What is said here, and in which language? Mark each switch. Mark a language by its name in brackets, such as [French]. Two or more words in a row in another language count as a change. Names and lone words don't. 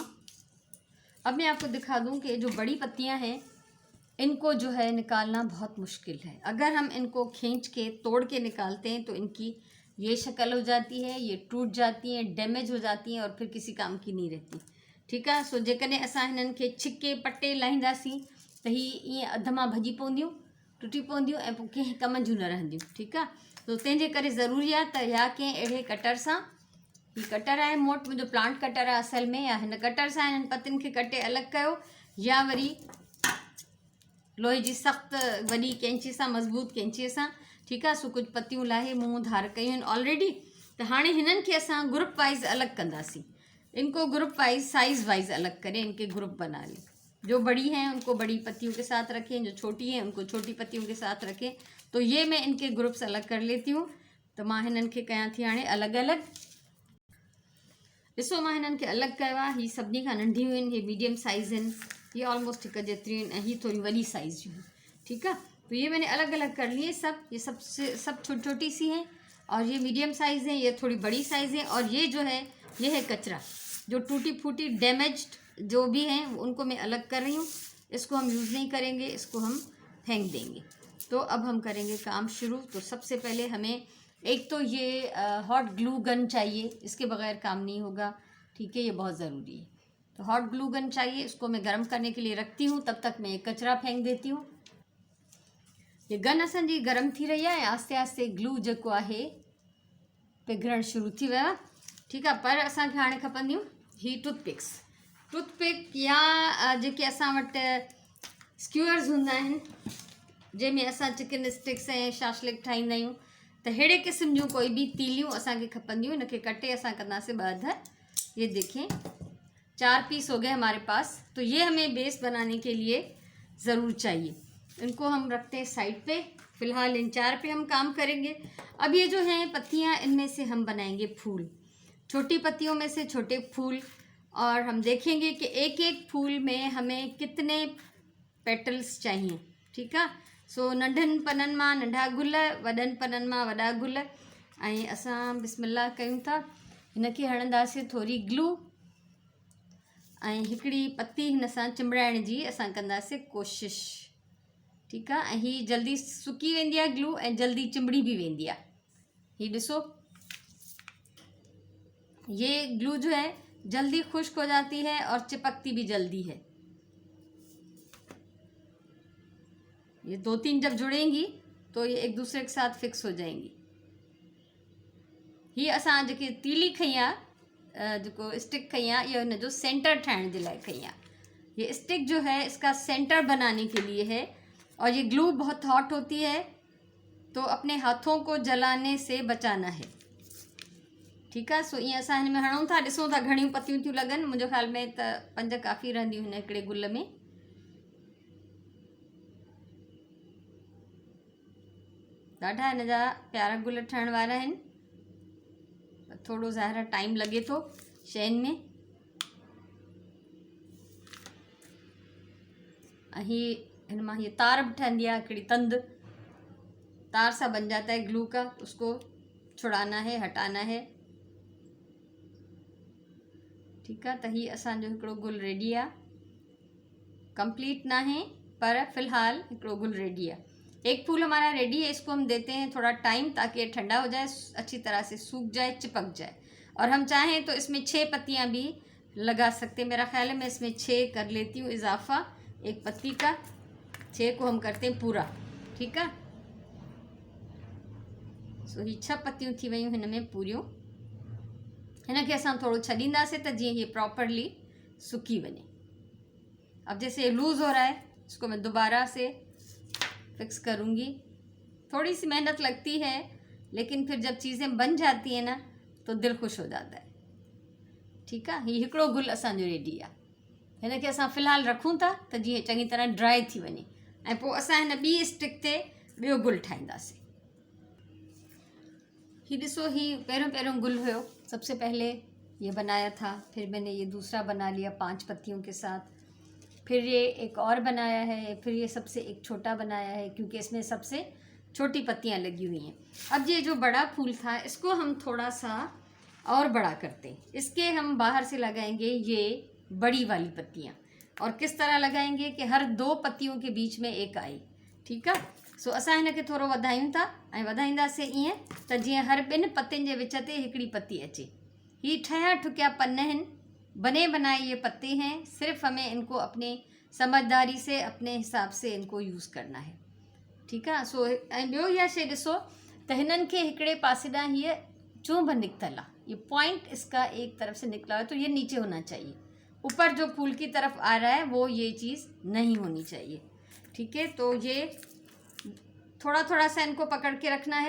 [Hindi] अब मैं आपको दिखा दूं कि जो बड़ी पत्तियां हैं इनको जो है निकालना बहुत मुश्किल है। अगर हम इनको खींच के तोड़ के निकालते हैं तो इनकी ये शक्ल हो जाती है, ये टूट जाती हैं, डैमेज हो जाती हैं और फिर किसी काम की नहीं रहती। ठीक है। [Sindhi] सो जेकॾहिं असां हिननि खे छिके पटे लाहींदासीं त हीअ ईअं अध मां भॼी पवंदियूं, टुटी पवंदियूं ऐं पोइ कंहिं कम जूं न रहंदियूं। ठीकु आहे। तो तंहिंजे करे ज़रूरी आहे त या कंहिं अहिड़े कटर सां, ही कटर आहे मोट, मुंहिंजो प्लांट कटर आहे असल में, या हिन कटर सां हिननि पतियुनि खे कटे अलॻि कयो, या वरी लोहे जी सख़्त वॾी कैंची सां, मज़बूत कैंचीअ सां। ठीकु आहे। सो कुझु पतियूं लाहे मूं धार कयूं आहिनि ऑलरेडी। त हाणे हिननि खे असां [English] group wise [Sindhi] अलॻि कंदासीं। [Hindi] इनको [English] group wise size wise [Hindi] अलग करें, इनके ग्रुप बना लें। जो बड़ी हैं उनको बड़ी पत्तियों के साथ रखें, जो छोटी हैं उनको छोटी पत्तियों के साथ रखें। तो ये मैं इनके ग्रुप्स अलग कर लेती हूँ। [Sindhi] तो मां हिननि खे कयां थी हाणे अलॻि अलॻि। ॾिसो, मां हिननि खे अलॻि कयो आहे। हीअ सभिनी खां नंढियूं आहिनि, हीअ [English] medium size [Sindhi] आहिनि, ये ऑलमोस्ट हिक जेतिरियूं आहिनि, ऐं हीअ थोड़ी वॾी साइज़ जूं आहिनि। ठीकु आहे। [Hindi] तो ये मैंने अलग अलग कर लिए सब। ये सब छोटी छोटी सी हैं, और ये [English] medium size [Hindi] हैं, ये थोड़ी बड़ी साइज़ हैं, और ये जो है ये है कचरा, जो टूटी फूटी डैमेज्ड जो भी हैं उनको मैं अलग कर रही हूँ। इसको हम यूज़ नहीं करेंगे, इसको हम फेंक देंगे। तो अब हम करेंगे काम शुरू। तो सबसे पहले हमें एक तो ये [English] hot glue gun [Hindi] चाहिए, इसके बगैर काम नहीं होगा। ठीक है। ये बहुत ज़रूरी है। तो [English] hot glue gun [Hindi] चाहिए, इसको मैं गर्म करने के लिए रखती हूँ, तब तक मैं कचरा फेंक देती हूँ। [Sindhi] ये गन असांजी गर्म थी रही है, आस्ते आस्ते ग्लू जेको आहे पिघलण शुरू थी वियो आहे। ठीकु आहे। पर असांखे हाणे खपंदियूं ही टूथपिक्स, टूथपिक या जेके असां वटि स्क्यूअर्स हूंदा आहिनि, जंहिंमें असां [English] chicken sticks [Sindhi] ऐं शाशलिक ठाहींदा आहियूं। त अहिड़े क़िस्म जूं कोई भी तीलियूं असांखे खपंदियूं। इनखे कटे असां कंदासीं ॿ अध। [Hindi] ये देखें 4 पीस हो गए हमारे पास। तो ये हमें बेस बनाने के लिए ज़रूर चाहिए। इनको हम रखते हैं साइड पे। फ़िलहाल इन 4 पे हम काम करेंगे। अब ये जो हैं पत्तियाँ, इनमें से हम बनाएंगे फूल, छोटी पत्तियों में से छोटे फूल, और हम देखेंगे कि एक एक फूल में हमें कितने पेटल्स चाहिए। [Sindhi] ठीकु आहे। सो नंढनि पननि मां नंढा गुल, वॾनि पननि मां वॾा गुल। ऐं असां बिस्मिल्लाह कयूं था। हिनखे हणंदासीं थोरी ग्लू, ऐं हिकिड़ी पत्ती हिन सां चिंबड़ाइण जी असां कंदासीं कोशिशि। ठीकु आहे। ऐं हीअ जल्दी सुकी वेंदी आहे ग्लू, ऐं जल्दी चिंबड़ी भी वेंदी आहे। हीअ ॾिसो, [Hindi] ये ग्लू जो है जल्दी खुश्क हो जाती है और चिपकती भी जल्दी है। ये 2-3 जब जुड़ेंगी तो ये एक दूसरे के साथ फिक्स हो जाएंगी। [Sindhi] ही असां जेके तीली खई आहे, जेको स्टिक खई आहे, ये हिन जो सेंटर ठाहिण जे लाइ खई आहे। [Hindi] ये स्टिक जो है इसका सेंटर बनाने के लिए है, और ये ग्लू बहुत हॉट होती है, तो अपने हाथों को जलाने से बचाना है। ठीक है। [Sindhi] सो ईअं असां हिन में हणूं था, ॾिसूं था घणियूं पतियूं थियूं लॻनि। मुंहिंजे ख़्याल में त 5 काफ़ी रहंदियूं हिन हिकिड़े गुल में। ॾाढा हिन जा प्यारा गुल ठहण वारा आहिनि। थोड़ो ज़ाहिर टाइम लॻे थो शयुनि में। हिन मां ये तार भी ठहंदी आहे, हिकिड़ी तंद [Hindi] तार सा बन जाता है ग्लू का, उसको छुड़ाना है, हटाना है। ठीक है। [Sindhi] तो ही असांजो हिकिड़ो गुल रेडी आहे। कंप्लीट ना है पर फिलहाल हिकिड़ो गुल रेडी आहे। [Hindi] एक फूल हमारा रेडी है, इसको हम देते हैं थोड़ा टाइम ताकि ये ठंडा हो जाए, अच्छी तरह से सूख जाए, चिपक जाए। और हम चाहें तो इसमें 6 पत्तियां भी लगा सकते हैं। मेरा ख्याल है मैं इसमें 6 कर लेती हूँ इजाफा, एक पत्ती का 6 को हम करते हैं पूरा। ठीक है। [Sindhi] सो ही 6 पत्तियों थी वयूं हिन में पूरियों। हिन खे असां थोड़ो छॾींदासीं त जीअं ये प्रॉपरली सुकी वञे। [Hindi] अब जैसे ये लूज़ हो रहा है, इसको मैं दोबारा से फिक्स करूँगी। थोड़ी सी मेहनत लगती है, लेकिन फिर जब चीज़ें बन जाती हैं ना तो दिल खुश हो जाता है। ठीक है। [Sindhi] ही हिकिड़ो गुल असांजो रेडी आहे। हिन खे असां फ़िलहाल रखूं था त जीअं चङी तरह ड्राई थी वञे, ऐं पोइ असां हिन ॿी स्टिक ते ॿियो गुल ठाहींदासीं। ही ॾिसो, ही पहिरियों गुल हुयो। [Hindi] सबसे पहले ये बनाया था, फिर मैंने ये दूसरा बना लिया 5 पत्तियों के साथ, फिर ये एक और बनाया है, फिर ये सबसे एक छोटा बनाया है क्योंकि इसमें सबसे छोटी पत्तियां लगी हुई हैं। अब ये जो बड़ा फूल था इसको हम थोड़ा सा और बड़ा करते हैं। इसके हम बाहर से लगाएंगे ये बड़ी वाली पत्तियां, और किस तरह लगाएंगे कि हर 2 पत्तियों के बीच में एक आई। ठीक है। [Sindhi] सो असां हिन खे थोरो वधायूं था ऐं वधाईंदासीं ईअं त जीअं हर 2 पत्तियुनि जे विच ते हिकिड़ी पत्ती अचे। ही ठहिया ठुकिया पन आहिनि, [Hindi] बने बनाए ये पत्ते हैं। सिर्फ हमें इनको अपने समझदारी से, अपने हिसाब से इनको यूज़ करना है। ठीक है। [Sindhi] सो ऐं ॿियो इहा शइ ॾिसो त हिननि खे हिकिड़े पासे ॾांहुं हीअ चुंभ निकतल आहे, [Hindi] ये पॉइंट इसका एक तरफ से निकला है, तो ये नीचे होना चाहिए। ऊपर जो फूल की तरफ आ रहा है वो ये चीज़ नहीं होनी चाहिए। ठीक है। तो ये थोड़ा थोड़ा सा इनको पकड़ के रखना है।